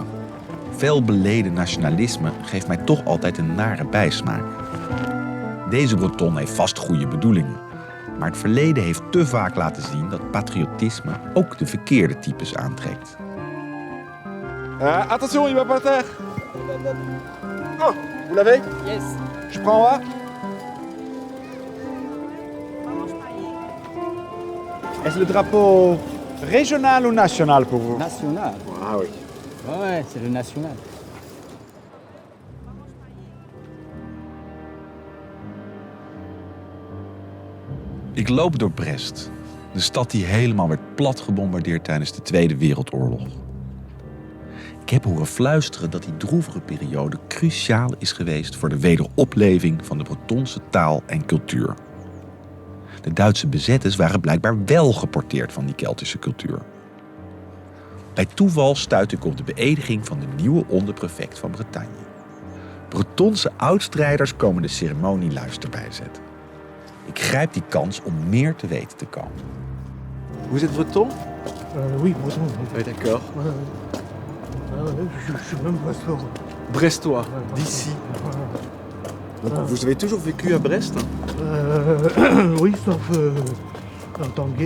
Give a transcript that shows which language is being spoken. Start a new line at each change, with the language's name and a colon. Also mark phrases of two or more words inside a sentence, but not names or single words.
Dutch: Veel beleden nationalisme geeft mij toch altijd een nare bijsmaak. Deze Breton heeft vast goede bedoelingen. Maar het verleden heeft te vaak laten zien dat patriotisme ook de verkeerde types aantrekt.
French: Attention, il va pas terre. Oh, vous l'avez? Yes. Je prends un. Est-ce le drapeau régional ou national pour vous? National. Ah oui. Ouais, c'est le national.
Dutch: Ik loop door Brest, de stad die helemaal werd plat gebombardeerd tijdens de Tweede Wereldoorlog. Ik heb horen fluisteren dat die droevige periode cruciaal is geweest voor de wederopleving van de Bretonse taal en cultuur. De Duitse bezetters waren blijkbaar wel geporteerd van die Keltische cultuur. Bij toeval stuitte ik op de beëdiging van de nieuwe onderprefect van Bretagne. Bretonse oudstrijders komen de ceremonie luister bijzetten. Ik grijp die kans om meer te weten te komen.
French: Vous êtes breton? Oui, breton. Oui, d'accord. Je suis même brestois. Brestois, d'ici. Donc, vous avez toujours vécu à Brest? Oui, sauf en temps de guerre.